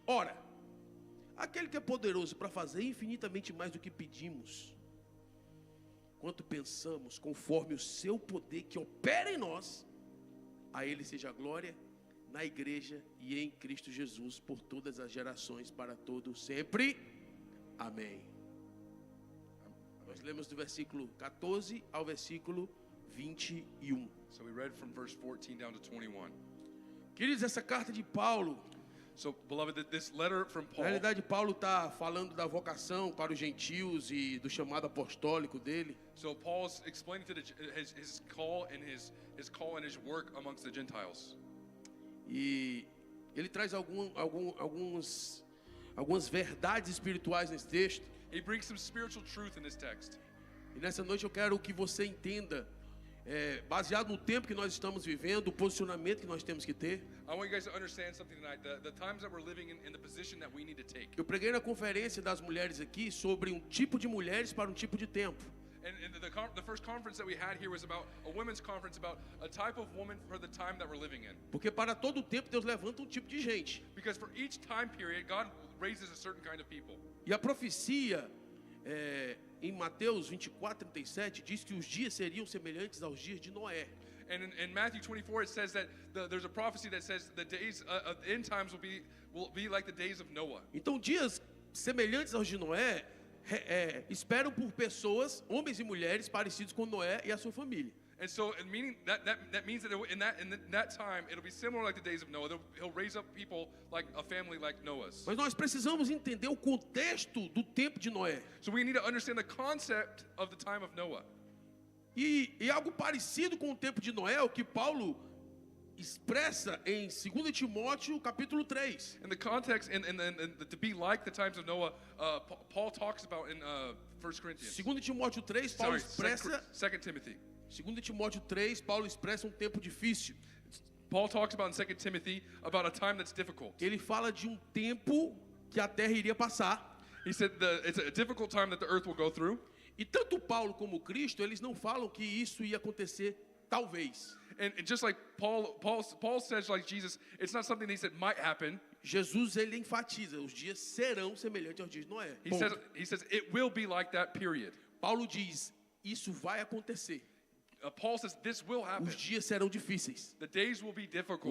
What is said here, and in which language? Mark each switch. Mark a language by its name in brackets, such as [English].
[Portuguese] Ora, aquele que é poderoso para fazer infinitamente mais do que pedimos, quanto pensamos, conforme o seu poder que opera em nós, a ele seja a glória na igreja e em Cristo Jesus por todas as gerações, para todos sempre. Amém. Nós lemos do versículo 14 ao versículo 21. [English] So we read from verse 14 down to 21. [Portuguese] Queridos, essa carta de Paulo, [English] So, beloved, this letter from [Portuguese] na [English] Paul, [Portuguese] realidade Paulo está falando da vocação para os gentios e do chamado apostólico dele. [English] so Paul's explaining to his call and his call and his work amongst the Gentiles. [Portuguese] E ele traz algumas verdades espirituais nesse texto. [English] He brings some spiritual truth in this text. [Portuguese] E nessa noite eu quero que você entenda, baseado no tempo que nós estamos vivendo, o posicionamento que nós temos que ter. [English] I want you guys to understand something tonight, the times that we're living in the position that we need to take. [Portuguese] Eu preguei na conferência das mulheres aqui sobre um tipo de mulheres para um tipo de tempo. [English] And the first conference that we had here was about a women's conference about a type of woman for the time that we're living in. [Portuguese] Porque para todo tempo Deus levanta um tipo de gente. [English] Because for each time period, God raises a certain kind of people. [Portuguese] E a profecia em Mateus 24:37 diz que os dias seriam semelhantes aos dias de Noé. [English] And in Matthew 24, it says that there's a prophecy that says the days of end times will be like the days of Noah. [Portuguese] Então dias semelhantes aos de Noé esperam por pessoas, homens e mulheres parecidos com Noé e a sua família. [English] And so, meaning that means that in that time, it'll be similar like the days of Noah. He'll raise up people like a family like Noah's. [Portuguese] Mas nós precisamos entender o contexto do tempo de Noé. [English] So we need to understand the concept of the time of Noah. [Portuguese] E algo parecido com o tempo de Noé, o que Paulo expressa em 2 Timóteo capítulo 3. [English] In the context, and to be like the times of Noah, Paul talks about in 1 Corinthians. [Portuguese] 2 Timóteo 3, Paulo expressa [English] 2 Timothy. [Portuguese] 2 Timóteo 3, Paulo expressa um tempo difícil. [English] Paul talks about in 2 Timothy about a time that's difficult. [Portuguese] Ele fala de um tempo que a terra iria passar. [English] He said it's a difficult time that the earth will go through. [Portuguese] E tanto Paulo como Cristo, eles não falam que isso ia acontecer talvez. [English] And just like Paul says, like Jesus, it's not something that he said might happen. [Portuguese] Jesus, ele enfatiza, os dias serão semelhantes aos dias de Noé. [English] He says it will be like that period. [Portuguese] Paulo diz, isso vai acontecer. [English] Paul says this will happen. [Portuguese] Os dias serão difíceis. [English] The days will be difficult.